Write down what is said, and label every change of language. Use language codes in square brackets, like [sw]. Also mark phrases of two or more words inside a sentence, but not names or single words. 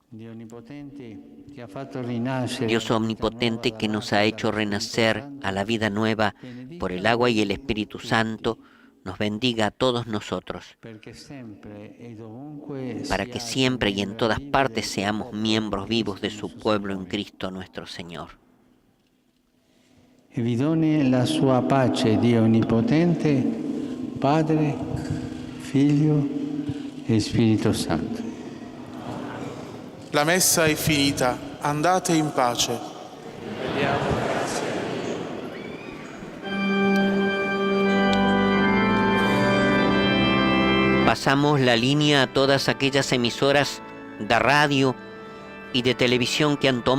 [es] Dios omnipotente que nos ha hecho renacer a la vida nueva por el agua y el Espíritu Santo, nos bendiga a todos nosotros, para que siempre y en todas partes seamos miembros vivos de su pueblo en Cristo nuestro Señor. [it] E vi doni la sua pace, Dio Onnipotente, Padre, Figlio e Spirito Santo. La messa è finita, andate in pace. [es] Pasamos la línea a todas aquellas emisoras de radio y de televisión que han